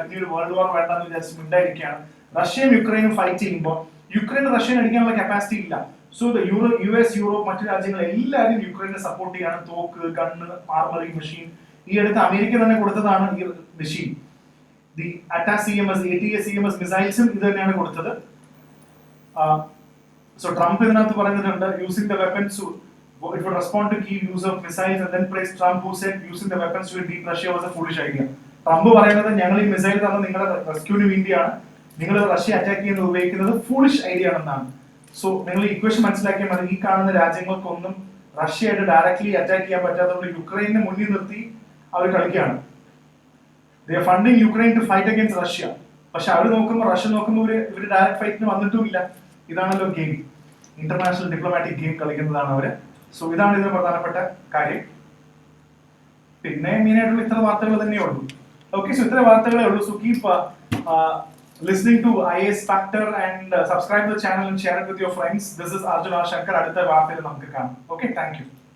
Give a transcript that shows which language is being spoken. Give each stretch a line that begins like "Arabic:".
Malayalam: ഇനി ഒരു world war വേണ്ടെന്ന് വിചാരിച്ച് മിണ്ടായിരിക്കുകയാണ്. റഷ്യയും യുക്രൈനും ഫൈറ്റ് ചെയ്യുമ്പോൾ യുക്രൈൻ റഷ്യൻ അടിക്കാനുള്ള കപ്പാസിറ്റി ഇല്ല. സോ US, യൂറോപ്പ്, മറ്റു രാജ്യങ്ങൾ എല്ലാവരും യുക്രൈനെ സപ്പോർട്ട് ചെയ്യാണ്. തോക്ക്, ഗണ്ണ്, ആർമറി, മെഷീൻ. ഈ അടുത്ത് അമേരിക്ക തന്നെ കൊടുത്തതാണ് ഈ മെഷീൻ. ദി ATACMS മിസൈൽസും ഇത് തന്നെയാണ് കൊടുത്തത്. സോ ട്രംപ് ഇതിനകത്ത് പറയുന്നുണ്ട്
English: Using the weapons it would respond to key use of missiles, and then praised Trump, who said using the weapons to beat Russia was a foolish idea.
Malayalam: Trump പറയുന്നത് ഞങ്ങൾ ഈ missile തന്നത് നിങ്ങളുടെ റെസ്ക്യൂവിന് വേണ്ടിയാണ്, നിങ്ങൾ Russia attack ചെയ്യുന്നത് ഉപയോഗിക്കുന്നത് foolish idea ആണെന്നാണ്. സോ നിങ്ങൾ ഇക്വേഷൻ മനസ്സിലാക്കിയാൽ മതി. ഈ കാണുന്ന രാജ്യങ്ങൾക്കൊന്നും റഷ്യയായിട്ട് ഡയറക്ട്ലി അറ്റാക്ക് ചെയ്യാൻ പറ്റാത്തതുകൊണ്ട് യുക്രൈനെ മുന്നിൽ നിർത്തി അവർ കളിക്കുകയാണ്.
English: They are funding Ukraine to fight against Russia.
Malayalam: പക്ഷെ അവർ നോക്കുമ്പോൾ റഷ്യ നോക്കുമ്പോൾ ഇവര് ഡയറക്ട് ഫൈറ്റിന് വന്നിട്ടുമില്ല. ഇതാണല്ലോ ഗെയിം. ഇന്റർനാഷണൽ ഡിപ്ലോമാറ്റിക് ഗെയിം കളിക്കുന്നതാണ് അവര്. സോ ഇതാണ് ഇതിന് പ്രധാനപ്പെട്ട കാര്യം. പിന്നെ മെയിനായിട്ടുള്ള ഇത്ര വാർത്തകൾ തന്നെയേ ഉള്ളൂ. ഓക്കെ, സോ ഇത്ര വാർത്തകളേ ഉള്ളൂ.
English: So keep listening to IAS Factor and subscribe to the channel and share it with your friends. This is Arjun R. Shankar.
Malayalam: അടുത്ത വാർത്തയിൽ നമുക്ക് കാണാം.
English: Okay, thank you.